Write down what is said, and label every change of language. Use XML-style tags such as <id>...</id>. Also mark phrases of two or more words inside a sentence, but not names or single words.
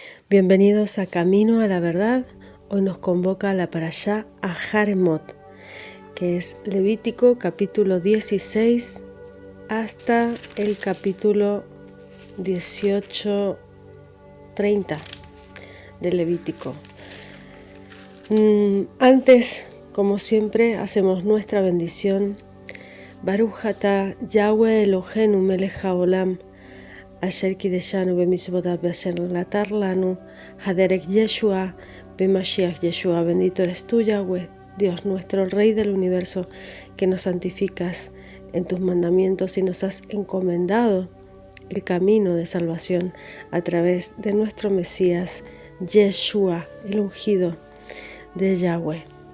<es>Bienvenidos a Camino a la Verdad. Hoy nos convoca la parashá Aharemot, que es Levítico capítulo 16 hasta el capítulo 18-30 de Levítico. Antes, como siempre, hacemos nuestra bendición.</es> <he>ברוך אתה יהוה אלוהינו מלך העולם, אשר קדשנו במצוותיו ואשר נתן לנו הדרך ישועה במשיח ישוע.</he> <es>Bendito eres tú, Yahweh, Dios nuestro, Rey del universo, que nos santificas en tus mandamientos y nos has encomendado el camino de salvación a través de nuestro Mesías, Yeshua, el ungido de Yahweh.</es>